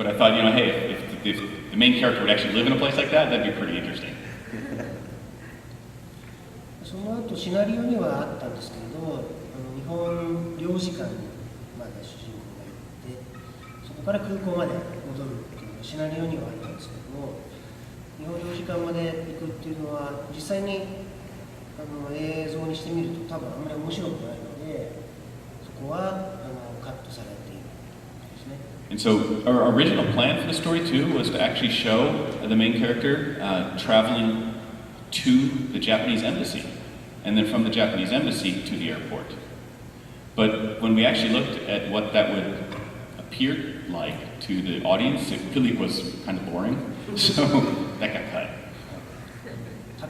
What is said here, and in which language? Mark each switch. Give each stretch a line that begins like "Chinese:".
English: But I thought, hey, if the main character would actually live in a place like that, that'd be pretty interesting.
Japanese: その後シナリオにはあったんですけれど、日本領事館にまで主人公が行って、そこから空港まで戻るっていうのがシナリオにはあったんですけども、日本領事館まで行くっていうのは実際に映像にしてみると多分あんまり面白くないので、そこはカットされているんですね。
English: And so our original plan for the story too was to actually show the main character traveling to the Japanese embassy, and then from the Japanese embassy to the airport. But when we actually looked at what that would appear like to the audience, it really was kind of boring, so that got cut.